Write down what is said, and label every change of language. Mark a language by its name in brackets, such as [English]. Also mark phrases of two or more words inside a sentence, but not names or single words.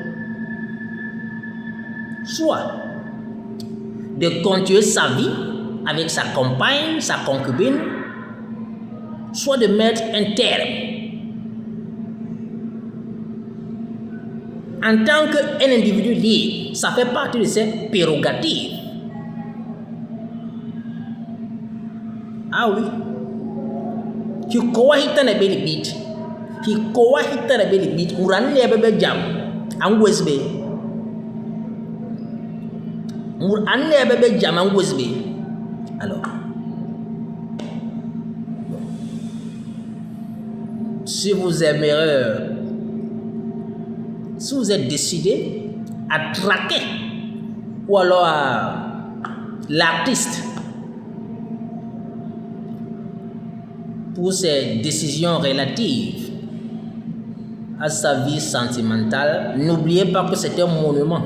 [French] Soit de continuer sa vie avec sa compagne, sa concubine, soit de mettre un terme. En tant qu'un individu libre, ça fait partie de ses prérogatives. Ah oui. Hikowa hitane belibit. Hikowa hitane belibit. Murani bebe jam. Angwesbe. Murani bebe jam angwesbe. Alors. Si vous aimerez, si vous êtes décidé à traquer ou alors à l'artiste pour ses décisions relatives à sa vie sentimentale, n'oubliez pas que c'est un monument.